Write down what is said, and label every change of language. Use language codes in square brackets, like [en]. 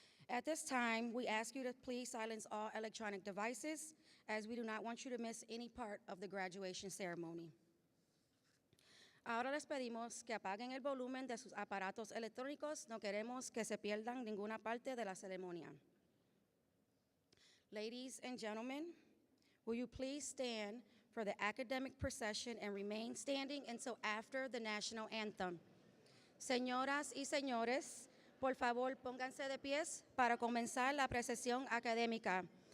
[en] At this time, we ask you to please silence all electronic devices, as we do not want you to miss any part of the graduation ceremony. [es] Ahora les pedimos que apaguen el volumen de sus aparatos electrónicos. No queremos que se pierdan ninguna parte de la ceremonia. [en] Ladies and gentlemen, will you please stand for the academic procession and remain standing until after the national anthem? [es] Señoras y señores, por favor, pónganse de pies para comenzar la procesión académica.